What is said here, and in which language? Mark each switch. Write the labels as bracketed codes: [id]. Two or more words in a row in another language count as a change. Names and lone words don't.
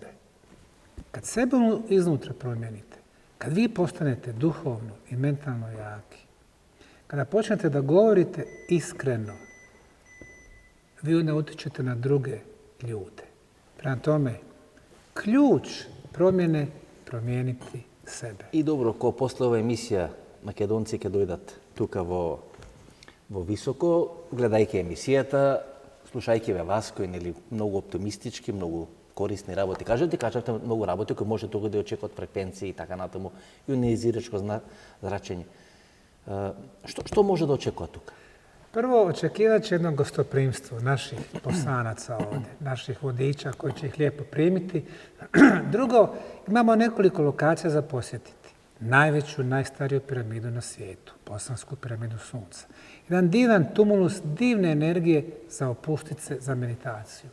[bs] Kad sebe iznutra promijenite, kad vi postanete duhovno i mentalno jaki, kada počnete da govorite iskreno, vi onda utičete na druge ljude. Prema tome, ključ promjene promijeniti sebe. [mk] И добро, ко после ова емисија македонци ќе дојдат тука во Високо, гледајќи емисијата, слушајќи ве вас, кои нели многу оптимистички, многу корисни работи. Кажавте многу работи кои може тука да очекуваат фреквенции и така натаму, ионизирачко зрачење. Што може да очекува тука? [bs] Prvo, očekivat će jedno gostoprimstvo naših poslanaca ovdje, naših vodiča koji će ih lijepo primiti. Drugo, imamo nekoliko lokacija za posjetiti. Najveću, najstariju piramidu na svijetu, Bosansku piramidu Sunca. Jedan divan tumulus divne energije za opustice, za meditaciju.